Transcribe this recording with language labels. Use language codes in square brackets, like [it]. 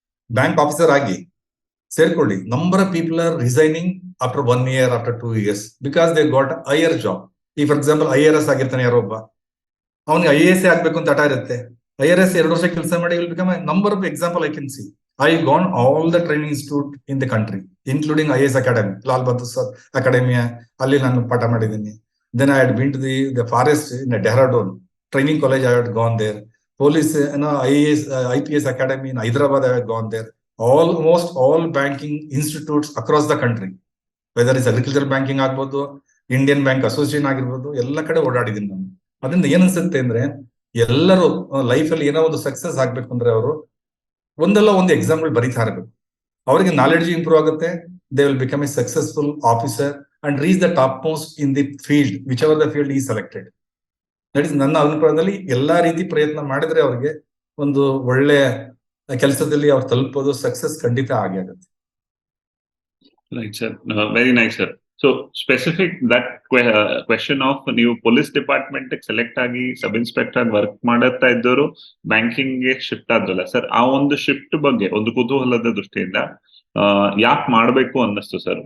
[kn] Bank officer ಆಗಿ ಸೇರ್ಕೊಳ್ಳಿ. [en] Number of people are resigning after 1 year, after 2 years, because they got higher job. [kn] ಈ for example IRS ಆಗಿರ್ತಾನೆ ಯಾರೊಬ್ಬ, ಅವನಿಗೆ IAS ಆಗ್ಬೇಕು ಅಂತ ಹಠ ಇರುತ್ತೆ. IRS 2 ವರ್ಷ ಕೆಲಸ ಮಾಡಿ [en] Will become number of example I can see. I gone all the training institute in the country, including IAS academy, Lal Bahadur academy, [kn] ಅಲ್ಲಿ ನಾನು ಪಾಠ ಮಾಡಿದ್ದೀನಿ. [en] Then I had been to the forest in Dehradun training college. I had gone there. Police, IAS, IPS academy in Hyderabad. I had gone there. Almost all banking institutes across the country, whether it's agricultural banking [kn] ಆಗ್ಬೋದು, Indian bank association ಆಗಿರ್ಬೋದು, ಎಲ್ಲ ಕಡೆ ಓಡಾಡಿದ್ದೀನಿ ನಾನು. ಅದರಿಂದ ಏನ್ ಅನ್ಸುತ್ತೆ ಅಂದ್ರೆ, ಎಲ್ಲರೂ ಲೈಫಲ್ಲಿ ಏನೋ ಒಂದು ಸಕ್ಸಸ್ ಆಗ್ಬೇಕು ಅಂದ್ರೆ ಅವರು ಒಂದಲ್ಲ ಒಂದು ಎಕ್ಸಾಮ್ಗಳು ಬರೀತಾ ಇರಬೇಕು. ಅವರಿಗೆ ನಾಲೆಡ್ಜ್ ಇಂಪ್ರೂವ್ ಆಗುತ್ತೆ. [en] They will become a successful officer and reach the topmost in the field, whichever the field is selected. That is [kn] ನನ್ನ ಅಭಿಪ್ರಾಯದಲ್ಲಿ ಎಲ್ಲಾ ರೀತಿ ಪ್ರಯತ್ನ ಮಾಡಿದ್ರೆ ಅವ್ರಿಗೆ ಒಂದು ಒಳ್ಳೆ ಕೆಲಸದಲ್ಲಿ ಅವ್ರು ತಲುಪೋದು, ಸಕ್ಸಸ್ ಖಂಡಿತ ಆಗೇ ಆಗುತ್ತೆ. [en] Right, sir. Very nice, sir. So specific that question of [kn] ನೀವು ಪೊಲೀಸ್ ಡಿಪಾರ್ಟ್ಮೆಂಟ್ ಸೆಲೆಕ್ಟ್ ಆಗಿ ಸಬ್ ಇನ್ಸ್ಪೆಕ್ಟರ್ ವರ್ಕ್ ಮಾಡುತ್ತಾ ಇದ್ದವರು ಬ್ಯಾಂಕಿಂಗ್ ಗೆ ಶಿಫ್ಟ್ ಆದ್ರಲ್ಲ ಸರ್, ಆ ಒಂದು ಶಿಫ್ಟ್ ಬಗ್ಗೆ ಒಂದು ಕುತೂಹಲದ ದೃಷ್ಟಿಯಿಂದ ಯಾಕೆ ಮಾಡ್ಬೇಕು ಅನ್ನಿಸ್ತು ಸರ್?